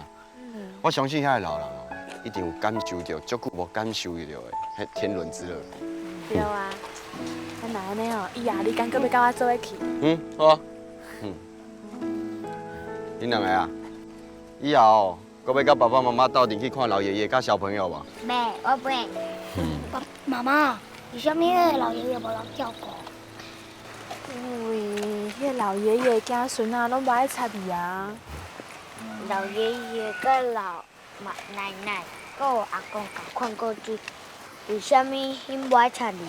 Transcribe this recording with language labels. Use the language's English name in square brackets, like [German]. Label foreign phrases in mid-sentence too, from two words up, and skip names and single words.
[Min Nan Chinese] 我相信遐个老人哦，一定有感受到足久无感受到的迄天伦之乐。对啊，咱哪安尼哦，以后你敢搁要甲我做伙去？好啊。恁两个啊，以后搁要甲爸爸妈妈斗阵去看老爷爷甲小朋友无？袂，我袂。爸妈妈，为什么迄个老爷爷无人照顾？因为迄老爷爷囝孙啊，拢无爱插伊啊。老爷爷甲老奶奶，甲有阿公共款过去，为什么因无爱插伊？